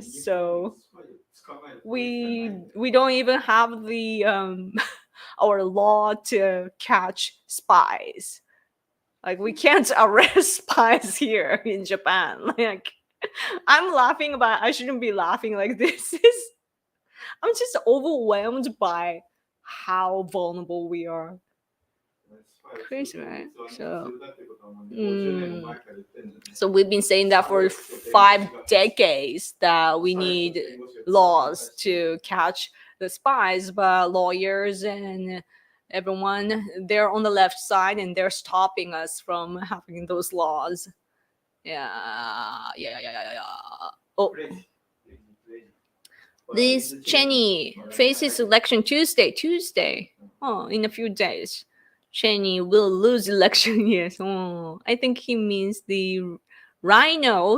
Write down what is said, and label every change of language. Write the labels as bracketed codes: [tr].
[en] So we don't even have the our law to catch spies. Like we can't arrest spies here in Japan. Like I'm laughing, but I shouldn't be laughing like this. I'm just overwhelmed by how vulnerable we are. [ja] スパイをする法 [en] right? [ja] 律はね、必要だってことはもうね、50年も前から言ってるんだよね。 [en] so we've been saying that for 5 decades that we need laws to catch the spies, but lawyers and everyone, they're on the left side and they're stopping us from having those laws. Yeah. Oh, クレイジークレイジークレイジー。 Liz Cheney faces election Tuesday. Oh, in a few days. Cheney will lose election. Yes. Oh, I think he means the rhino.